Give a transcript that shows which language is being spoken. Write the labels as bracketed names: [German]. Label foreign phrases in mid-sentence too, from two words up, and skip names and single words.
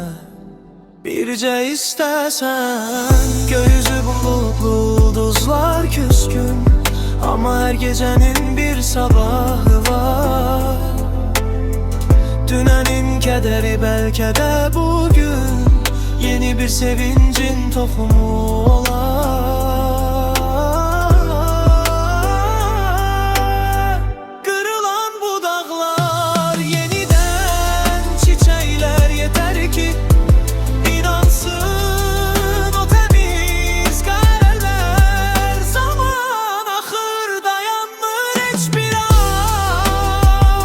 [Azerbaijani] Bircə istəsən, gökyüzü bulutlu, ulduzlar küskün. Amma hər gecənin bir sabahı var. Dünənin kədəri bəlkə də bugün yeni bir sevincin tohumu olar. [Turkish] Kırılan bu dağlar yeniden çiçekler, yeter ki inansın o temiz kareler. Zaman akır, dayanmır hiçbir an.